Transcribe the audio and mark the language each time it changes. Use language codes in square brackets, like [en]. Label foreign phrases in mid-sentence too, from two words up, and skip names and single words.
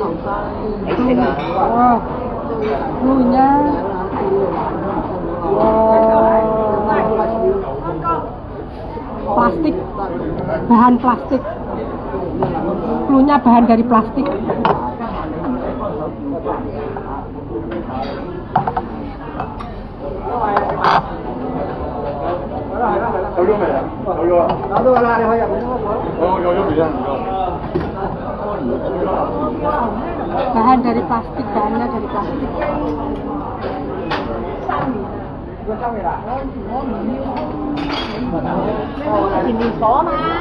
[id] Wah, flu-nya. Plastik, bahan plastik. Flu-nya bahan dari plastik. [yue] 有咗未啊？有咗啊！攞到㗎啦，你可以入去攞。有咗未啊？ [id] Bahan dari plastik, bahannya dari plastik. [vi] Thì mình có mà.